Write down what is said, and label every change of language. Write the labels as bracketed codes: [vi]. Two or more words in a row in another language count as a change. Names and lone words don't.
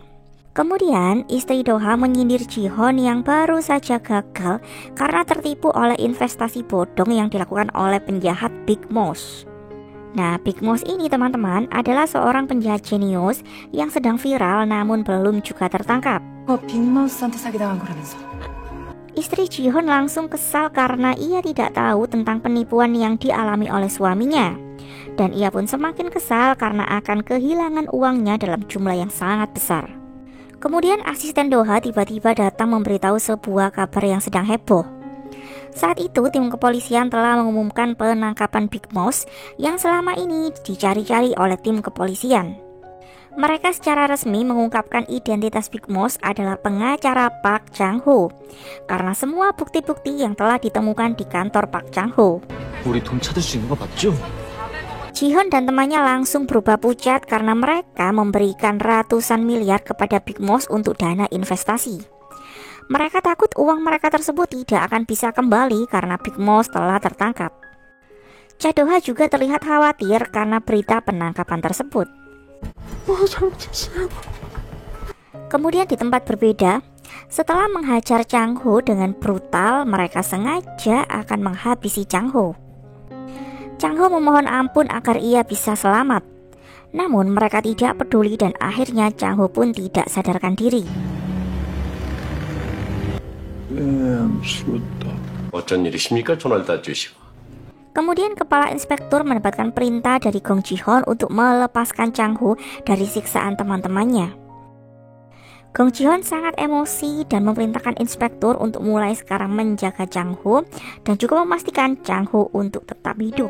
[id] Kemudian istri Doha menyindir Jihon yang baru saja gagal karena tertipu oleh investasi bodong yang dilakukan oleh penjahat Big Mouse. Nah, Big Mouse ini teman-teman adalah seorang penjahat jenius yang sedang viral namun belum juga tertangkap. [ko] 빅마우스한테 사기당한 거라면서. [id] Istri Jihon langsung kesal karena ia tidak tahu tentang penipuan yang dialami oleh suaminya. Dan ia pun semakin kesal karena akan kehilangan uangnya dalam jumlah yang sangat besar. Kemudian asisten Doha tiba-tiba datang memberitahu sebuah kabar yang sedang heboh. Saat itu tim kepolisian telah mengumumkan penangkapan Big Mouse yang selama ini dicari-cari oleh tim kepolisian. Mereka secara resmi mengungkapkan identitas Big Mouse adalah pengacara Park Chang-ho karena semua bukti-bukti yang telah ditemukan di kantor Park Chang-ho. [ko] 우리 돈 찾을 수 있는 거 맞죠? [id] Jihon dan temannya langsung berubah pucat karena mereka memberikan ratusan miliar kepada Big Mouse untuk dana investasi. Mereka takut uang mereka tersebut tidak akan bisa kembali karena Big Mouse telah tertangkap. Cha Do-ha juga terlihat khawatir karena berita penangkapan tersebut. Kemudian di tempat berbeda, setelah menghajar Chang-ho dengan brutal, mereka sengaja akan menghabisi Chang-ho. Chang-ho memohon ampun agar ia bisa selamat. Namun mereka tidak peduli dan akhirnya Chang-ho pun tidak sadarkan diri. [ko] 어쩐 일이십니까? 전화를 다 주시고. [id] Kemudian kepala inspektur mendapatkan perintah dari Gong Ji-hoon untuk melepaskan Chang-ho dari siksaan teman-temannya. Gong Ji-hoon sangat emosi dan memerintahkan inspektur untuk mulai sekarang menjaga Chang-ho dan juga memastikan Chang-ho untuk tetap hidup.